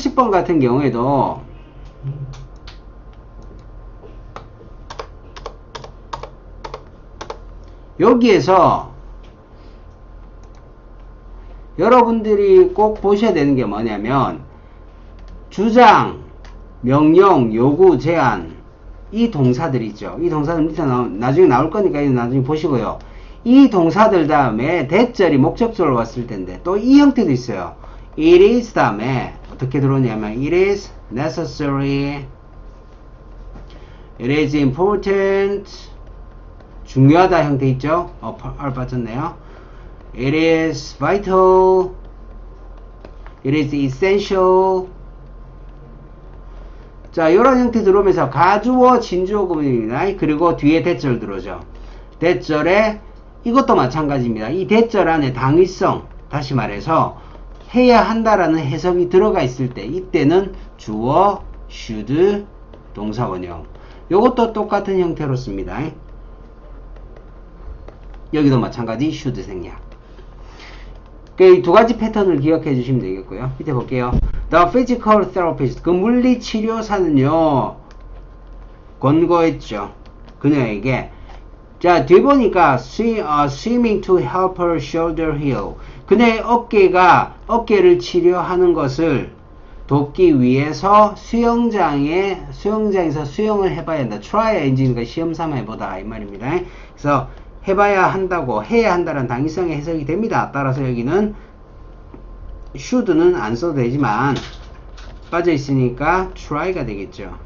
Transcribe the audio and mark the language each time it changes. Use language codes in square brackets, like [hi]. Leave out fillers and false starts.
[ko] 같은 경우에도 여기에서 여러분들이 꼭 보셔야 되는 게 뭐냐면 주장, 명령, 요구, 제안 이 동사들 있죠. 이 동사들 밑에 나중에 나올 거니까 나중에 보시고요. 이 동사들 다음에 대절이 목적절로 왔을 텐데 또 이 형태도 있어요. [en] It is [ko] 다음에 어떻게 들어오냐면 [en] It is necessary, It is important, [ko] 중요하다 형태 있죠. R 빠졌네요. [en] It is vital, It is essential. [ko] 자, 이런 형태 들어오면서 가주어, 진주어 구문입니다. 그리고 뒤에 대절 들어오죠. 대절에 이것도 마찬가지입니다. 이 대절 안에 당위성, 다시 말해서 해야 한다라는 해석이 들어가 있을 때 이때는 주어, should, 동사원형. 이것도 똑같은 형태로 씁니다. 여기도 마찬가지 should 생략. 이 두 가지 패턴을 기억해 주시면 되겠고요. 밑에 볼게요. [en] The physical therapist, [ko] 그 물리치료사는요 권고했죠. 그녀에게. 자, 뒤에 보니까 [en] swimming to help her shoulder heal. [ko] 그녀의 어깨를 치료하는 것을 돕기 위해서 수영장에서 수영을 해봐야 한다. try 엔진과 시험 삼아 해보다 이 말입니다. 그래서 해봐야 한다고, 해야 한다는 당위성의 해석이 됩니다. 따라서 여기는 should는 안 써도 되지만 빠져 있으니까 try가 되겠죠.